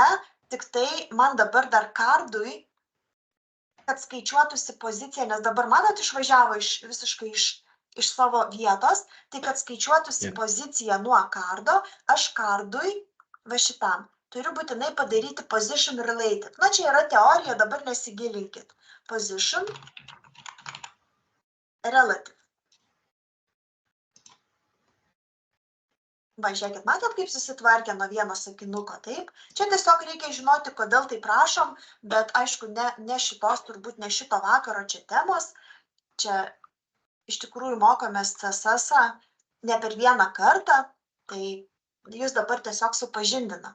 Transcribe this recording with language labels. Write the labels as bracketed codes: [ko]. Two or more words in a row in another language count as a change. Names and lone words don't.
[lt] Tik tai man dabar dar kardui, kad skaičiuotųsi pozicija, nes dabar manot išvažiavo visiškai iš savo vietos, tai kad skaičiuotųsi pozicija nuo kardo, aš kardui, va šitam, turiu būtinai padaryti [en] position related. [lt] Na, čia yra teorija, dabar nesigilinkit. [en] Position relative. [lt] Va, žiūrėkit, matot, kaip susitvarkė nuo vieno sakinuko, taip? Čia tiesiog reikia žinoti, kodėl tai prašom, bet aišku, ne šitos, turbūt ne šito vakaro čia temos. Čia iš tikrųjų mokomės CSS-ą ne per vieną kartą, tai jūs dabar tiesiog supažindina.